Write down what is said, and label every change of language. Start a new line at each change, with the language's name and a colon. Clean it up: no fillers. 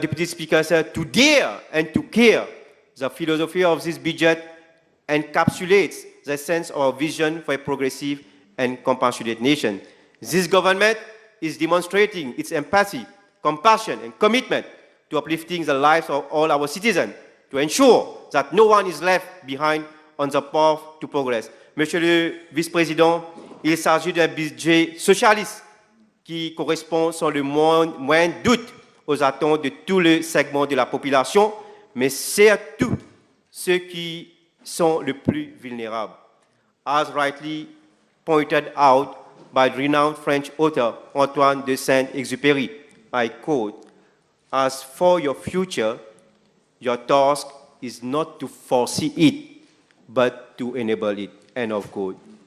English: Deputy Speaker, sir, to dare and to care, the philosophy of this budget encapsulates the sense of vision for a progressive and compassionate nation. This government is demonstrating its empathy, compassion, and commitment to uplifting the lives of all our citizens, to ensure that no one is left behind on the path to progress.
French: Monsieur le Vice-président, il s'agit d'un budget socialiste qui correspond sans le moindre doute aux attentes de tous les segments de la population, mais surtout ceux qui sont les plus vulnérables.
English: As rightly pointed out by the renowned French author Antoine de Saint-Exupéry, I quote, "As for your future, your task is not to foresee it, but to enable it." End of quote.